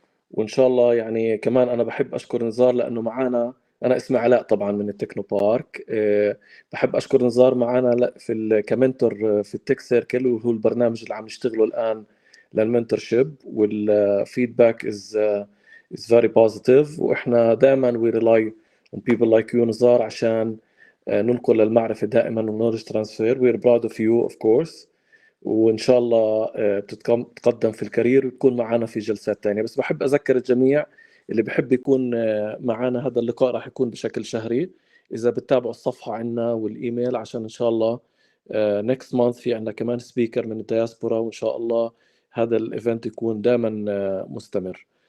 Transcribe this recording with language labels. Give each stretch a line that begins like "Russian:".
Arabic: وإن شاء الله يعني كمان أنا بحب أشكر نزار لأنه معانا. أنا اسمي علاء طبعا من التكنو بارك. بحب أشكر نزار معانا كمنتور في التك سيركل، وهو البرنامج اللي عم نشتغله الآن للمنتورشيب، والفيدباك
English: is very positive.
Arabic: وإحنا دائما
English: we rely on people like you
Arabic: نزار عشان ننقل المعرفة دائما
English: knowledge transfer. we're proud of you of course.
Arabic: وإن شاء الله بتتقدم في الكارير وتكون معنا في جلسات تانية. بس بحب أذكر الجميع اللي بحب يكون معنا، هذا اللقاء راح يكون بشكل شهري. إذا بتتابعوا الصفحة عنا والإيميل، عشان إن شاء الله
English: next month
Arabic: في عنا كمان سبيكر من الدياسبورا، وإن شاء الله هذا الإيفنت يكون دائما مستمر.